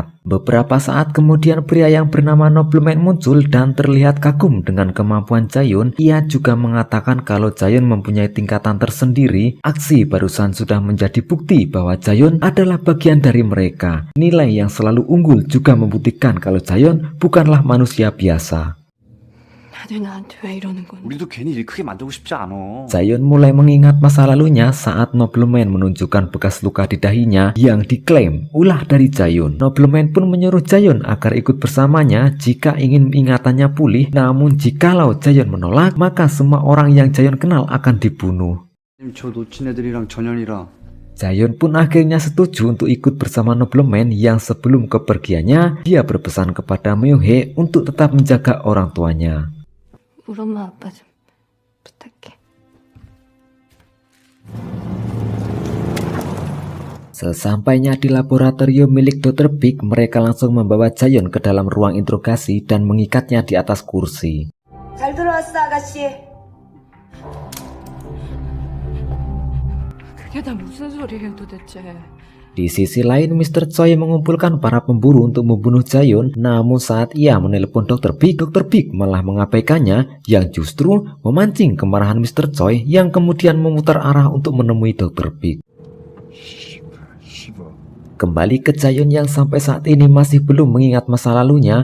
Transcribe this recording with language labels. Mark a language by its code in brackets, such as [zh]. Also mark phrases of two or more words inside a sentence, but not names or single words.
[id] Beberapa saat kemudian pria yang bernama Nobleman muncul dan terlihat kagum dengan kemampuan Jaehyun. Ia juga mengatakan kalau Jaehyun mempunyai tingkatan tersendiri. Aksi barusan sudah menjadi bukti bahwa Jaehyun adalah bagian dari mereka. Nilai yang selalu unggul juga membuktikan kalau Jaehyun bukanlah manusia biasa. [ko] 다들 나한테 왜 이러는 건데? 우리도 괜히 일 크게 만들고 싶지 않아. [id] Jaehyun mulai mengingat masa lalunya saat Nobleman menunjukkan bekas luka di dahinya yang diklaim ulah dari Jaehyun. Nobleman pun menyuruh Jaehyun agar ikut bersamanya jika ingin ingatannya pulih. Namun jikalau Jaehyun menolak, maka semua orang yang Jaehyun kenal akan dibunuh. [ko] 저 놓친 애들이랑 전현이랑 [id] Jaehyun pun akhirnya setuju untuk ikut bersama Nobleman yang sebelum kepergiannya dia berpesan kepada Myung-hee untuk tetap menjaga orang tuanya. [ko] 우리 엄마 아빠 좀 부탁해. [id] Sesampainya di laboratorium milik Dr. Baek, mereka langsung membawa Jaehyun ke dalam ruang interogasi dan mengikatnya di atas kursi. [ko] 잘 들어왔어, 아가씨. 그게 다 무슨 소리예요 도대체? [id] Di sisi lain, Mr. Choi mengumpulkan para pemburu untuk membunuh Jaehyun. Namun saat ia menelpon Dr. Baek malah mengabaikannya, yang justru memancing kemarahan Mr. Choi yang kemudian memutar arah untuk menemui Dr. Baek. Kembali ke Jaehyun yang sampai saat ini masih belum mengingat masa lalunya.